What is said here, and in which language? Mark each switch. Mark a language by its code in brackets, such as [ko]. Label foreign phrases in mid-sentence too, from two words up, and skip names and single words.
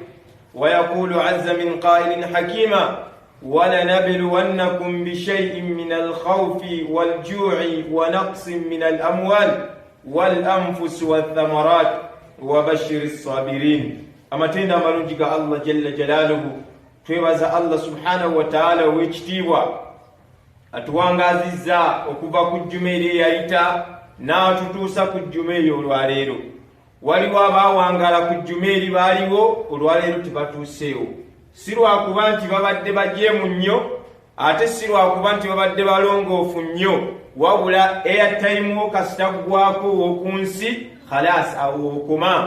[ar] ويقول عز من قائل حكيما ولنبلونكم بشيء من الخوف والجوع ونقص من الأموال والأنفس والثمرات وبشر الصابرين. [lg] أمتنا مرنجك الله جل جلاله twebaza [ar] الله سبحانه وتعالى [lg] w'ekitiibwa atuwangaazizza okuva ku jjuma eri eyayita n'atutuusa ku jjuma eri olwaleero. Waliwo abaawangala ku jjuma eri baaliwo, olwaleero tebatuuseewo. Si lwakuba nti babadde bajeemu nnyo, ate si lwakuba nti babadde balongoofu nnyo, wabula airtime wo kasita gugwako ow'oku nsi khalaas awo okoma.